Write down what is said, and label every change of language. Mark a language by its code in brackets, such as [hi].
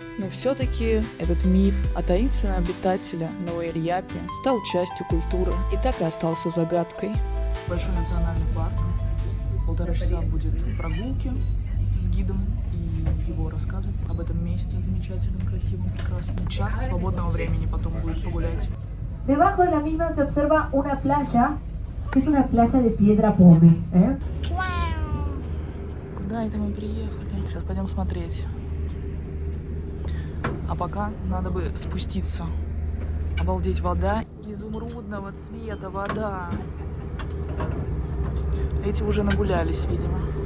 [ru] Но все-таки этот миф о таинственном обитателе Науэль-Япи стал частью культуры и так и остался загадкой. Большой национальный парк. 1,5 часа будет прогулки с гидом и его рассказы об этом месте замечательном, красивом, прекрасном. Час свободного времени потом будет погулять. [es] Debajo de la misma se observa una playa, que es una playa de piedra pome. [ru] Куда это мы приехали? Сейчас пойдем смотреть. А пока надо бы спуститься. Обалдеть, вода изумрудного цвета, вода. Эти уже нагулялись, видимо.